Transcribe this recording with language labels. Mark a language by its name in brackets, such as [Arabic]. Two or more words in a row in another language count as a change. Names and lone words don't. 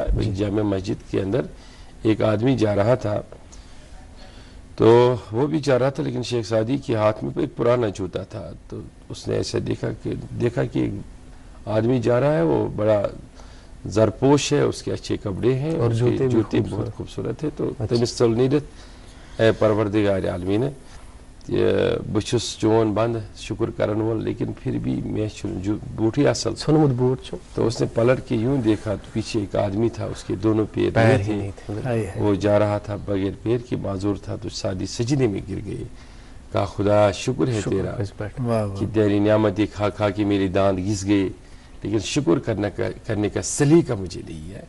[Urdu] جامع مسجد کے اندر ایک آدمی جا رہا تھا، تو وہ بھی جا رہا تھا لیکن شیخ سعدی کے ہاتھ میں ایک پرانا جوتا تھا. تو اس نے ایسا دیکھا کہ آدمی جا رہا ہے، وہ بڑا زرپوش ہے، اس کے اچھے کپڑے ہیں اور جوتے بہت خوبصورت ہے. [Kashmiri] تو تمس ژل نیرتھ اے پروردگار عالمین بچس چون بند شکر کرن وول [Urdu] لیکن پھر بھی [Kashmiri] میں بوٹ ہی اصل ژھنمت بوٹ چھو. [Urdu] تو اس نے پلٹ کے یوں دیکھا تو پیچھے ایک آدمی تھا، اس کے دونوں پیر نہیں تھے، وہ جا رہا تھا بغیر پیر کے، معذور تھا. تو سعدی سجدے میں گر گئے، کہا خدا شکر ہے تیرا کہ تیری نعمتیں کھا کھا کے میرے دانت گھس گئے، لیکن شکر کرنے کا سلیقہ مجھے نہیں ہے.